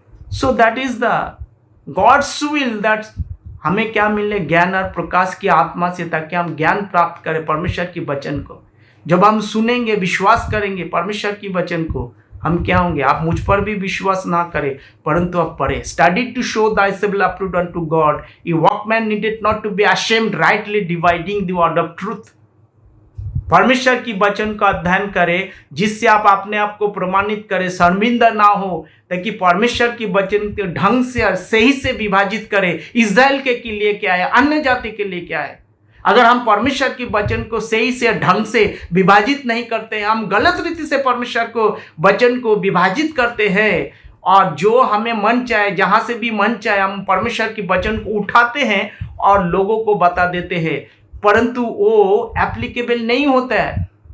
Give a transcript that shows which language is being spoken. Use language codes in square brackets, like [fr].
[en] so that is the God's will, that [hi] हमें क्या मिले? ज्ञान और प्रकाश की आत्मा से, ताकि हम ज्ञान प्राप्त करें परमेश्वर की वचन को। जब हम सुनेंगे, विश्वास करेंगे परमेश्वर की वचन को, हम क्या होंगे? आप मुझ पर भी विश्वास ना करें, परंतु आप पढ़े। [en] Study to show thyself approved unto God, a workman needed not to be ashamed, rightly dividing the word of truth। [hi] परमेश्वर की वचन का अध्ययन करें, जिससे आप अपने आप को प्रमाणित करें, शर्मिंदा ना हो, ताकि परमेश्वर की वचन के ढंग से और सही से विभाजित करें। इस्राएल के लिए क्या है, अन्य जाति के लिए क्या है। अगर हम परमेश्वर की वचन को सही से ढंग से विभाजित नहीं करते हैं, हम गलत रीति से परमेश्वर को वचन को विभाजित करते हैं, और जो हमें मन चाहे, जहां से भी मन चाहे, हम परमेश्वर की वचन को उठाते हैं और लोगों को बता देते हैं, परंतु वो एप्लीकेबल नहीं होता है।